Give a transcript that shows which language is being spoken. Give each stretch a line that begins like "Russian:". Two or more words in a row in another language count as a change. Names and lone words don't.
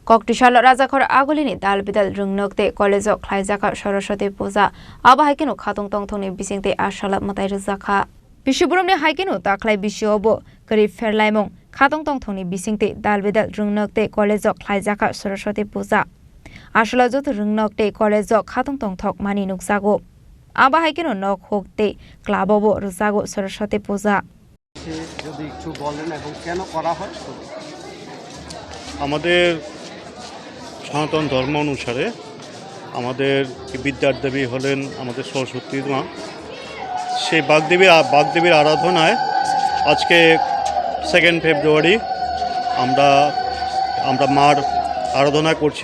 Kok Borok: Koktisalo Rajakhor Aguli ni Dalbidal Rwngnok te College khlaijakha Saraswati Puja aba haikenu khatung tongthongni bisingte ashala matai Rajakha Bishuburumni haikenu taklai bishobo kari ferlaimong khatung tongthongni bisingte Dalbidal Rwngnok te College khlaijakha Saraswati Puja ashala jot Rwngnok te College khatung tongthok mani nuksago aba haikenu nok hokte klabobo Rajago Saraswati Puja
Bangla: যদি একটু বলেন এবং কেন করা হয় আমাদের সনাতন ধর্ম অনুসারে আমাদের বিদ্যার দেবী হলেন আমাদের সরস্বতী মা। সেই বাগদেবীর আরাধনায় আজকে 2 ফেব্রুয়ারি আমরা মার আরাধনা করছি।